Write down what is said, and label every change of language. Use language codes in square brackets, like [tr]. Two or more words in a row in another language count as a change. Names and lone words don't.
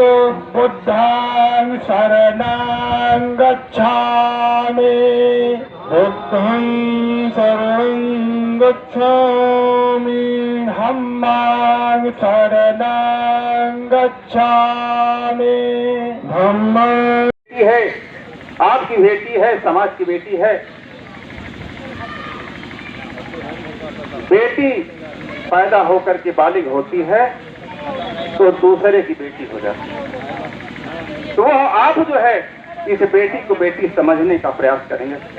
[pi] बुद्धं शरणं गच्छामि बुद्धं शरणं गच्छामि धम्मं शरणं गच्छामि धम्मं [hi] है, आपकी बेटी है, समाज की बेटी है। बेटी पैदा होकर के बालिग होती है तो दूसरे की बेटी हो जाती है। तो वो आप जो है इस बेटी को बेटी समझने का प्रयास करेंगे।